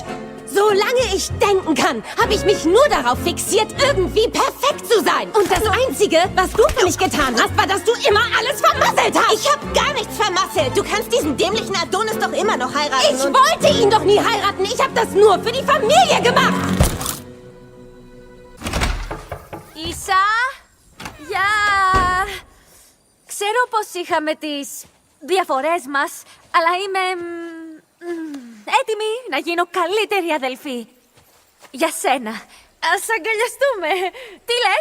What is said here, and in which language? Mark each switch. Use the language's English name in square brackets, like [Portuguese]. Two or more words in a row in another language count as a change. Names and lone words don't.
[German] Solange ich denken kann, habe ich mich nur darauf fixiert, irgendwie perfekt zu sein. Und das Einzige, was du für mich getan hast, war, dass du immer alles vermasselt hast. Ich habe gar nichts vermasselt. Du kannst diesen dämlichen Adonis doch immer noch heiraten. Ich wollte ihn doch nie heiraten. Ich habe das nur für die Familie gemacht. [Greek] Ίσα, γεια! Ξέρω πως είχαμε τις διαφορές μας, αλλά είμαι έτοιμη να γίνω καλύτερη αδελφή. Για σένα. Ας αγκαλιαστούμε. Τι λες?